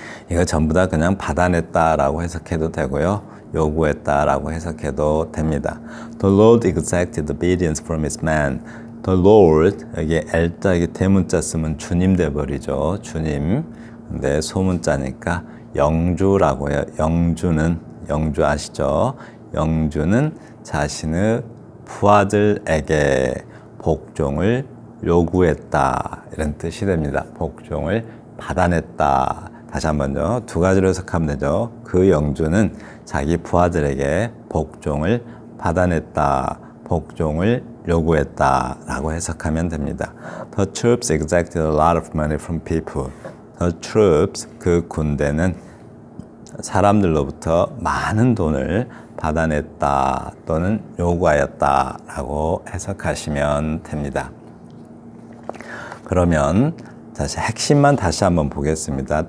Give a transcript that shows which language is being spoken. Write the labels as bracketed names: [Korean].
[Korean] 이거 전부 다 그냥 받아냈다라고 해석해도 되고요. 요구했다라고 해석해도 됩니다. [English] The Lord exacted obedience from his man. [Korean] The Lord, 여기 L자기 대문자 쓰면 주님 돼버리죠. 주님. 근데 소문자니까 영주라고 해요. 영주 아시죠? 영주는 자신의 부하들에게 복종을 요구했다. 이런 뜻이 됩니다. 복종을 받아냈다. 다시 한번요. 두 가지로 해석하면 되죠. 그 영주는 자기 부하들에게 복종을 받아냈다. 복종을 요구했다. 라고 해석하면 됩니다. [English] The troops exacted a lot of money from people. The troops, [Korean] 그 군대는 사람들로부터 많은 돈을 받아냈다 또는 요구하였다 라고 해석하시면 됩니다. 그러면 핵심만 다시 한번 보겠습니다.